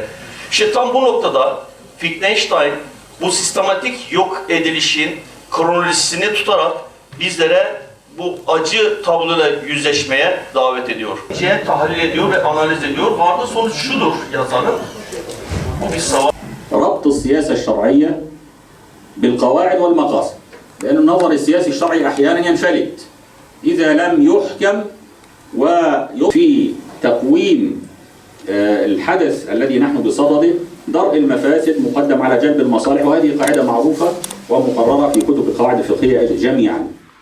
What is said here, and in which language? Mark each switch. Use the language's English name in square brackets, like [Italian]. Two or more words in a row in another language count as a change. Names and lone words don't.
[Turkish] İşte tam bu noktada Wittgenstein bu sistematik yok edilişin kronolojisini tutarak bizlere bu acı tabloyla yüzleşmeye davet ediyor. Tahlil ediyor ve analiz ediyor. Vardı sonuç şudur yazarın. Bu bir savaş. [Arabic] ربط السياسة الشرعية بالقواعد والمقاصد لأن النظر السياسي الشرعي أحيانا ينفلت إذا لم يحكم وفي تقويم الحدث الذي نحن بصدده درء المفاسد مقدم على جلب المصالح وهذه قاعدة معروفة ومقررة في كتب القواعد الفقهية جميعا